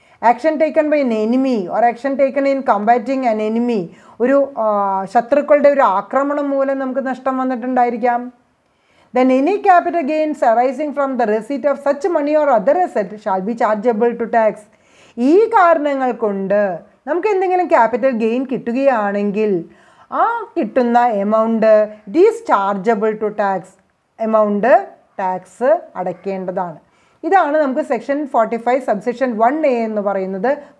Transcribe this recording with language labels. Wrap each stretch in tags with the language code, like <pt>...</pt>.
<en>action taken by an enemy or action taken in combating an enemy,</en> <ml>ഒരു ശത്രുക്കളുടെ ഒരു ആക്രമണം മൂലം നമുക്ക് നഷ്ടം വന്നിട്ടുണ്ടായിരിക്കാം.</ml> <en>Then any capital gains arising from the receipt of such money or other asset shall be chargeable to tax.</en> <ml>ഈ കാരണങ്ങൾ കൊണ്ട് നമുക്ക് എന്തെങ്കിലും ക്യാപിറ്റൽ ഗെയിൻ കിട്ടുകയാണെങ്കിൽ ആ കിട്ടുന്ന amount</ml> <en>it is chargeable to tax,</en> <ml>amount tax അടയ്ക്കേണ്ടതാണ്. ഇതാണ് നമുക്ക് സെക്ഷൻ 45 സബ്സെക്ഷൻ 1A എന്ന് പറയുന്നത്.</ml>